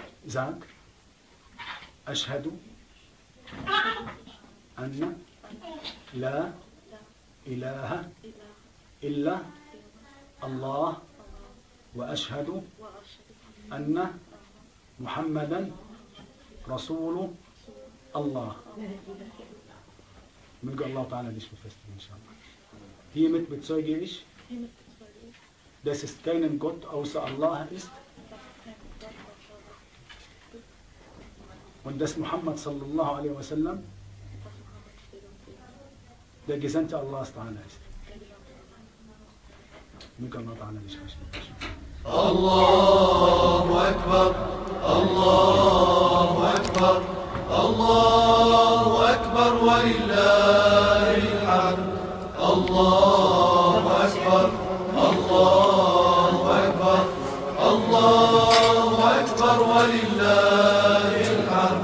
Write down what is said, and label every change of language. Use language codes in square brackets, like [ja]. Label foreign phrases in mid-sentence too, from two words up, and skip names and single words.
[ar] Sag, أشهد أن لا إله إلا الله وأشهد أن محمدا رسول الله. [de] Möge Allah Ta'ala dich befestigen, inshallah. Hiermit bezeuge ich, dass es keinen Gott außer Allah ist und dass Muhammad [ar] صلى الله عليه وسلم [de] der Gesandte Allahs Ta'ala ist. Möge Allah Ta'ala dich befestigen. [ar] الله أكبر الله أكبر الله أكبر ولله الحمد. الله أكبر الله أكبر الله أكبر ولله الحمد.